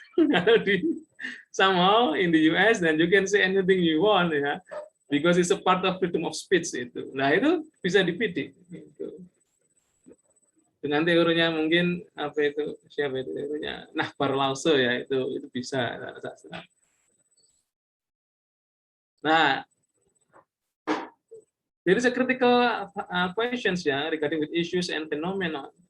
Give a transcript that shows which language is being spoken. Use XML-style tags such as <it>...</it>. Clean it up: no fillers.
<id>Kalau di</id> <en>somehow in the US then you can say anything you want because it's a part of freedom of speech itu.</en> <id>Nah itu bisa dipidik. Gitu. Dengan teorinya mungkin apa itu siapa itu teorinya Nahbar Lause itu bisa.</id> <en>Nah, there is a critical questions regarding with issues and phenomena.</en>